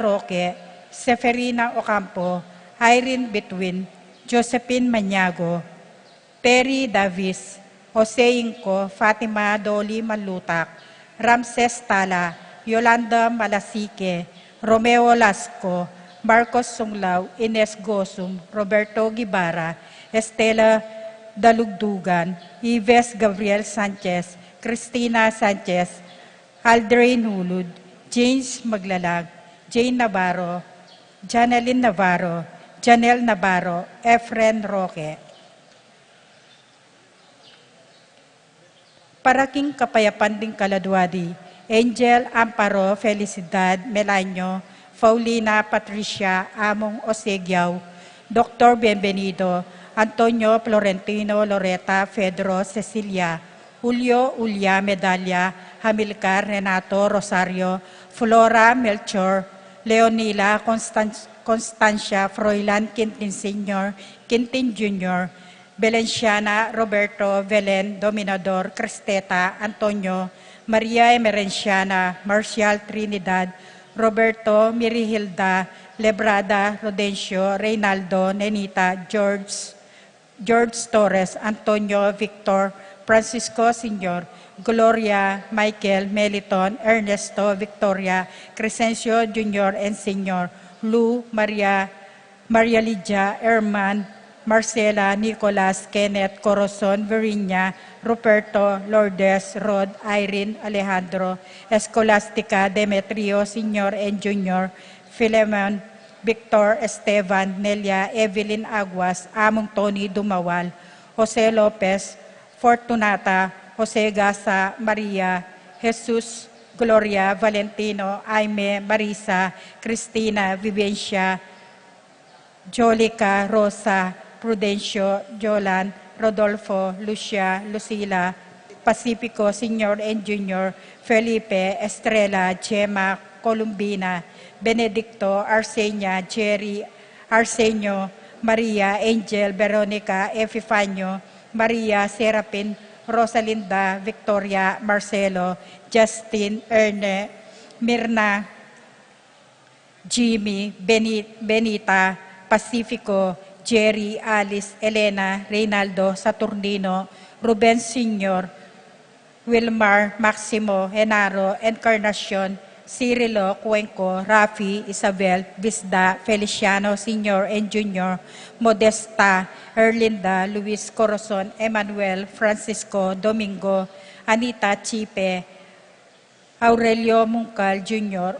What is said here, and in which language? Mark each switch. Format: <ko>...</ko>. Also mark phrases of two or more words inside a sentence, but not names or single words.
<pam>Roque, Seferina Ocampo, Irene Betwin, Josephine Maniago, Terry Davis, Jose Inco, Fatima Dolly Malutak, Ramses Tala, Yolanda Malasique, Romeo Lasco, Marcos Sunglaw, Ines Gosum, Roberto Gibara, Estela Dalugdugan, Ives Gabriel Sanchez, Cristina Sanchez, Aldrin Hulud, James Maglalag, Jane Navarro, Janeline Navarro, Janelle Navarro, Efren Roque. Paraking Kapayapan ding Kaladwadi, Angel Amparo Felicidad Melanio, Paulina Patricia Among Osegiao, Dr. Bienvenido, Antonio Florentino Loreta Fedro Cecilia, Julio Ulia Medalla, Hamilcar Renato Rosario, Flora Melchor, Leonila Constancia Froilan Quintin Sr., Quintin Jr., Belenciana Roberto Belen Dominador Cristeta Antonio, Maria Emerenciana Marcial Trinidad, Roberto Mirihilda Lebrada Rodencio Reynaldo Nenita George Torres Antonio Victor Francisco Sr., Gloria Michael Meliton Ernesto Victoria Crescencio Jr. and Sr., Lou Maria Lydia Herman Marcela Nicolas Kenneth Corazon Veriña Ruperto Lourdes Rod Irene Alejandro Escolastica Demetrio Sr. and Jr., Philemon Victor Esteban Nelia Evelyn Aguas Among Tony Dumawal, Jose Lopez Fortunata Jose Gasa Maria Jesus Gloria Valentino Aime Marisa Cristina Vivencia Jolica Rosa Prudencio Jolan Rodolfo Lucia Lucila Pacifico Sr. and Jr. Felipe Estrella Gemma Columbina Benedicto Arsenia Jerry Arsenio Maria Angel Veronica Epifanio Maria Serapin Rosalinda Victoria Marcelo Justin Erne Mirna Jimmy Benita Pacifico Jerry Alice Elena Reynaldo Saturnino Ruben Sr. Wilmar Maximo Henaro Encarnacion Cirilo Cuenco Rafi Isabel Bisda Feliciano Sr. and Jr. Modesta Erlinda Luis Corazon Emmanuel Francisco Domingo Anita Chipe Aurelio Mungcal Jr.</pam>